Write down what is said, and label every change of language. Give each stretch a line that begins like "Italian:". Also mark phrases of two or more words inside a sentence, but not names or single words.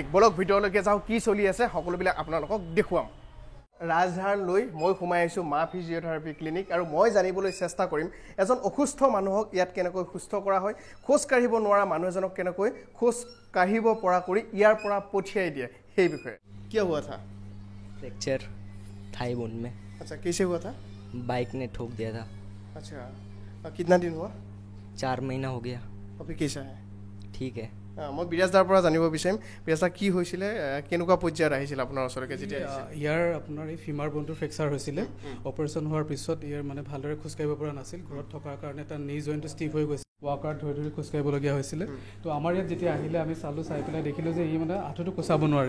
Assamese: বলক ভিতৰলৈকে যাওঁ, কি চলি আছে সকলোবিলাক আপোনালোকক দেখুৱাম। ৰাজধান লৈ মই সোমাই আহিছোঁ মা ফিজিঅ'থেৰাপি ক্লিনিক, আৰু মই জানিবলৈ চেষ্টা কৰিম এজন অসুস্থ মানুহক ইয়াত কেনেকৈ সুস্থ কৰা হয়, খোজ কাঢ়িব নোৱাৰা মানুহ এজনক কেনেকৈ খোজ কাঢ়িব পৰা কৰি ইয়াৰ পৰা পঠিয়াই দিয়ে সেই বিষয়ে।
Hindi: क्या हुआ था? फ्रैक्चर
English: thigh bone
Hindi: में। अच्छा, कैसे हुआ था? बाइक ने ठोक दिया था। अच्छा, कितना दिन हुआ? 4 महीना हो गया। अभी कैसा है? ठीक है।
Assamese: মই বিৰাজদাৰ পৰা জানিব বিচাৰিম, বিৰাজদা কি হৈছিলে, কেনেকুৱা পৰ্যায়ত আহিছিল আপোনাৰ ওচৰলৈকে? যেতিয়া ইয়াৰ আপোনাৰ এই
English: femur bone
Assamese: ফ্ৰেকচাৰ হৈছিলে, অপাৰেশ্যন হোৱাৰ পিছত ইয়াৰ মানে ভালদৰে খোজকাঢ়িব পৰা নাছিল। ঘৰত থকাৰ কাৰণে তাৰ
English: knee joint
Assamese: ষ্টিফ হৈ গৈছিল, ৱাকাৰত ধৰি ধৰি খোজকাঢ়িবলগীয়া হৈছিলে। তো আমাৰ ইয়াত যেতিয়া আহিলে আমি চালোঁ, চাই পেলাই দেখিলোঁ যে ই মানে আঁঠুটো কোচাব নোৱাৰে।